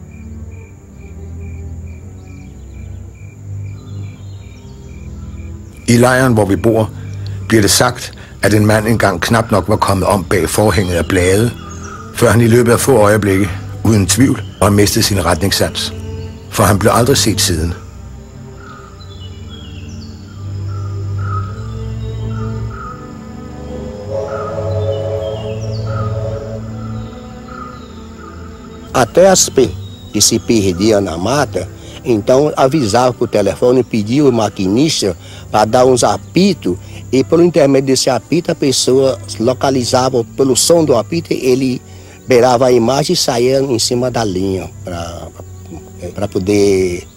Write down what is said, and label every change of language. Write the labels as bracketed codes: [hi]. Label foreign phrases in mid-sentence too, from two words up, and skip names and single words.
[da] I lejren, hvor vi bor, bliver det sagt, at en mand engang knap nok var kommet om bag forhænget af blade, før han i løbet af få øjeblikke, uden tvivl, har mistet sin retningssans. For han blev aldrig set siden. [pt] Até as que se perdiam na mata, então avisava por telefone, pedia o maquinista para dar uns apitos, e pelo intermédio desse apito a pessoa localizava pelo som do apito, ele beirava a imagem e saía em cima da linha para poder